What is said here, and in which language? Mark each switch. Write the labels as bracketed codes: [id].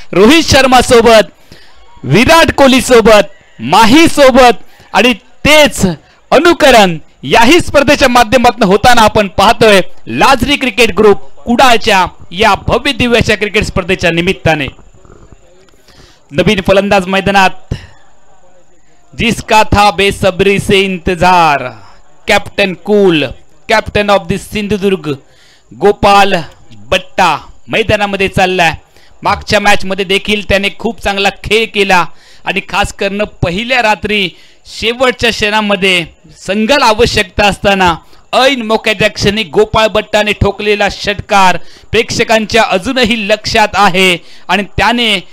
[mr] रोहित शर्मा सोबत, विराट कोहली सोबत, माही सोबत आणि तेच अनुकरण याही स्पर्धेच्या माध्यमातून होताना आपण पाहतोय लाजरी क्रिकेट ग्रुप कुडाळच्या या भव्य दिव्याच्या क्रिकेट स्पर्धेच्या निमित्ताने. नवीन फलंदाज मैदानात. [hi] जिसका था बेसब्री से इंतजार, captain cool, captain of the Sindhudurg Gopal बट्टा [mr] मैदानामध्ये चाललाय. मागच्या मॅच मध्ये देखील त्याने खूप चांगला खेळ केला आणि खास करून पहिल्या रात्री शेवटच्या क्षणामध्ये संघाला आवश्यकता असताना ऐन मोक्याच्या क्षणी गोपाळ बट्टाने ठोकलेला षटकार प्रेक्षकांच्या अजूनही लक्षात आहे आणि त्याने